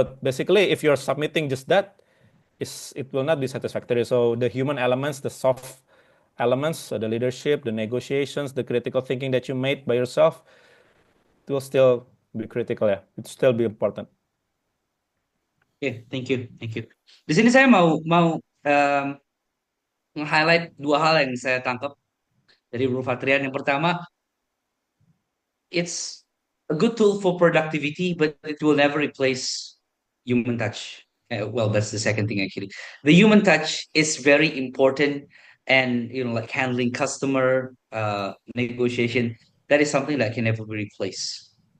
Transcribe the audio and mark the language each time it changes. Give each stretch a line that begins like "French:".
English: But basically, if you're submitting just that, it will not be satisfactory. So the human elements, the soft elements, so the leadership, the negotiations, the critical thinking that you made by yourself, it will still be critical, ya. It still be important. Oke, thank you.
Indonesian: Di sini saya mau mau nge-highlight dua hal yang saya tangkap dari Bro Fatrian. Yang pertama,
English: it's a good tool for productivity, but it will never replace human touch. Well, that's the second thing actually. The human touch is very important, and like handling customer negotiation, that is something that can never be replaced.